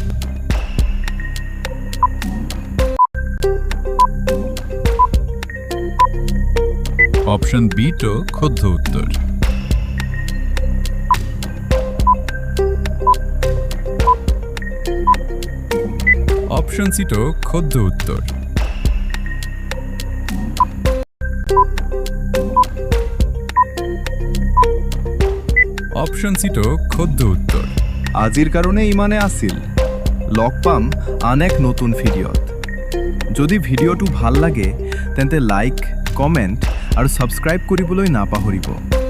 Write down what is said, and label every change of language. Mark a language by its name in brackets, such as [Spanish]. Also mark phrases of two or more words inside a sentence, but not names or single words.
[English] option B [Assamese] টো শুদ্ধ উত্তর [English] option C [Assamese] টো শুদ্ধ উত্তর [English] option C [Assamese] টো শুদ্ধ উত্তর আজিৰ কাৰণে ইমানে আছিল লগ পাম আন এক নতুন ভিডিঅ'ত যদি ভিডিঅ'টো ভাল লাগে তেন্তে [English] like comment [Assamese] আৰু সাবস্ক্ৰাইব কৰিবলৈ নাপাহৰিব